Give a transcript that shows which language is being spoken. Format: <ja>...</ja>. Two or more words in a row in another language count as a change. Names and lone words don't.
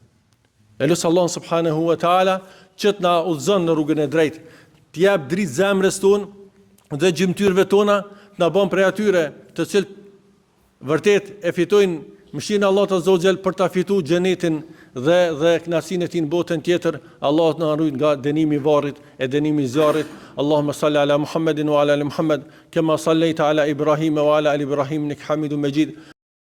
<sq>Elusë Allah</sq> <ar>سبحانه وتعالى</ar> <sq>që të na udhëzon në rrugën e drejtë, t'jap dritë zemrës tonë dhe gjymtyrëve tona, të na bën prej atyre të cilët vërtet e fitojnë mëshirën e Allahut</sq> <ar>عز وجل</ar> <sq>për ta fituar xhenetin dhe kënaqësinë e tij në botën tjetër. Allah na ruaj nga dënimi i varrit e dënimi i zjarrit.</sq> <ar>اللهم صل على محمد وعلى آل محمد كما صليت على إبراهيم وعلى آل إبراهيم إنك حميد مجيد.</ar>